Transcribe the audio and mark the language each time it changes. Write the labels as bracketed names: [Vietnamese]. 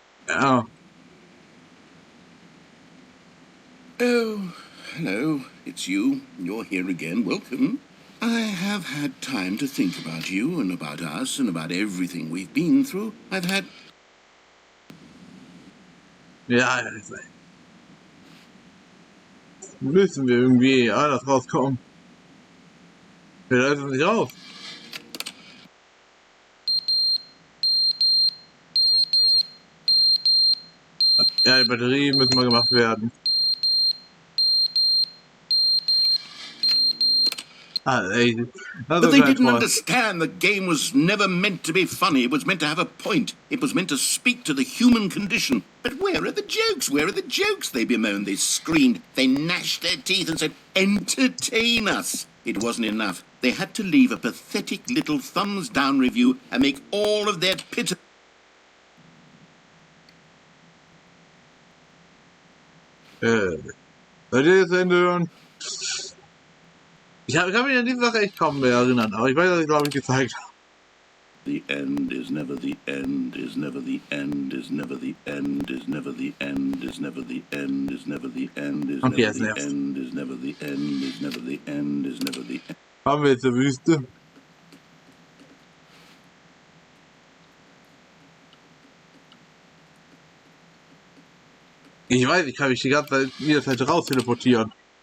[English] Oh. Oh, hello. It's you. You're here again. Welcome. I have had time to think about you and about us and about everything we've been through. I've had... [German] Ja, müssen wir irgendwie anders rauskommen. Wir lassen nicht raus. Ja, die Batterien müssen mal gemacht werden. [English] But they didn't understand the game was never meant to be funny. It was meant to have a point. It was meant to speak to the human condition. But where are the jokes? Where are the jokes? They bemoaned, they screamed, they gnashed their teeth and said, entertain us. It wasn't enough. They had to leave a pathetic little thumbs-down review and make all of their pitiful... [German] Soll ich jetzt Ende hören? Ich kann mich an diese Sache echt kaum mehr erinnern, aber ich weiß, dass ich glaube ich gezeigt habe. [English] The end is never the end, is never the end, is never the end, is never the end, is never the end, is never the end, is never the end, is never the end, is never the end, is never the end. [German] Haben wir jetzt eine Wüste? Ich weiß, ich kann mich die ganze Zeit jederzeit raus teleportieren.